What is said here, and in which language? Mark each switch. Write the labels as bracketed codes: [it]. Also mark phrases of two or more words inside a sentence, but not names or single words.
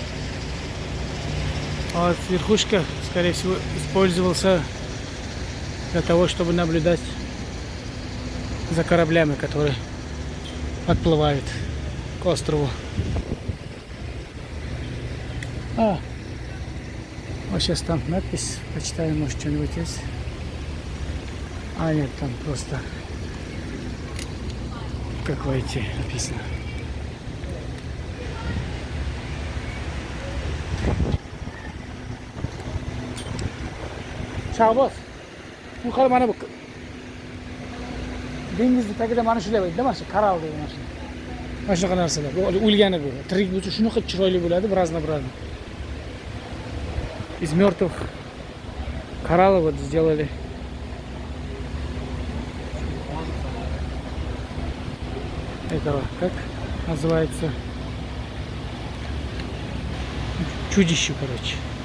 [ru] А вот верхушка, скорее всего, использовался для того, чтобы наблюдать за кораблями, которые подплывают к острову. Вот сейчас там надпись, почитаем, может, что-нибудь есть. Нет, там просто как войти написано. [uz] Shahboz, bu hali mana bu dengizni tagida mana shular bo'ladi, mana shu koral deydi mana shu. Mana shunaqa narsalar. Bu o'lgani bu. Tirik bo'lsa shunaqa chiroyli bo'ladi, [ru] разнообразно. Из мертвых кораллов вот сделали. Этого, как называется? Чудище, короче.